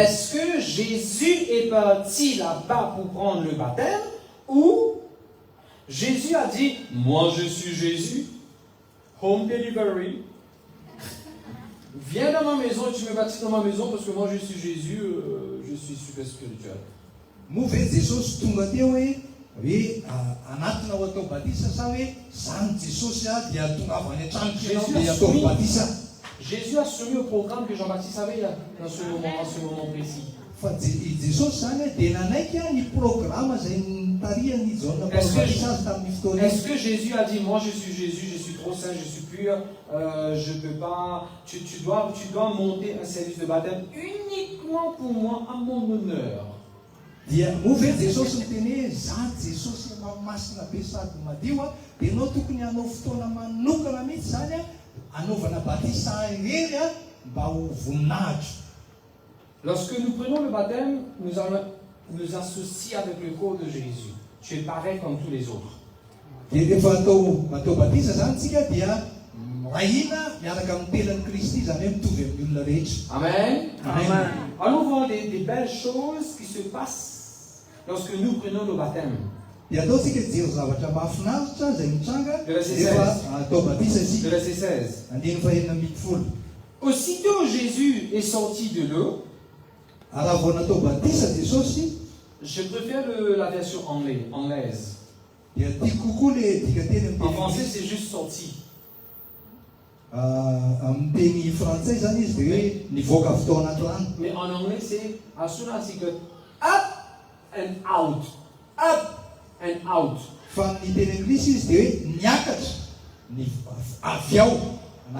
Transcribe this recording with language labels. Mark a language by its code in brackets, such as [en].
[fr] Est-ce que Jésus est parti là-bas pour prendre le baptême ou Jésus a dit, moi je suis Jésus, [en] home delivery, [fr] viens dans ma maison et tu me baptises dans ma maison parce que moi je suis Jésus, je suis super spirituel. [mg] Moa ve Jesosy tonga teo hoe anatina ho atao batisa sa hoe zany Jesosy dia tonga avy any an-tranoko dia atao batisa. [fr] Jésus a soumis au programme que Jean-Baptiste avait là, dans ce moment précis. [mg] Fa Jesosy zany dia nanaiky ny programme izay nitariany John batisa azy tamin'ny fotoana. [fr] Est-ce que Jésus a dit, moi je suis Jésus, je suis trop saint, je suis pur, je ne peux pas, tu dois monter un service de baptême uniquement pour moi, à mon honneur. [mg] Dia moa ve Jesosy miteny hoe za Jesosy masina be sady madio dia anao tokony hanao fotoana manokana mihitsy zany anaovana batisa hery mba ho voninahitra. [fr] Lorsque nous prenons le baptême, nous allons nous associer avec le corps de Jésus. Tu es pareil comme tous les autres. [mg] Dia rehefa atao batisa zany tsika dia rahina miaraka amin'ny telan'i Kristy zany hoe mitovy amin'ny olona rehetra. Amen. Amen. [fr] Allons voir des belles choses qui se passent lorsque nous prenons le baptême. [mg] Dia ataontsika hijery zavatra mahafinaritra izay mitranga [fr] Verset [mg] rehefa [fr] 16. [mg] atao batisa [fr] Le [mg] isika. [fr] verset 16. [mg] Andiny fahenina ambin'ny folo. [fr] Aussitôt Jésus est sorti de l'eau. [mg] Raha vao natao batisa Jesosy [fr] Je préfère la version anglaise. [mg] dia tiako kokoa le dikateny [fr] En français, [mg] amin'ny [fr] c'est juste sorti. [mg] amin'ny teny frantsay zany izy dia hoe nivoaka avy tao anaty rano. [fr] Mais en anglais, c'est [en] as soon as you go up and out. Up and out. [mg] Fa amin'ny teny anglisy izy dia hoe niakatra ny avy ao anaty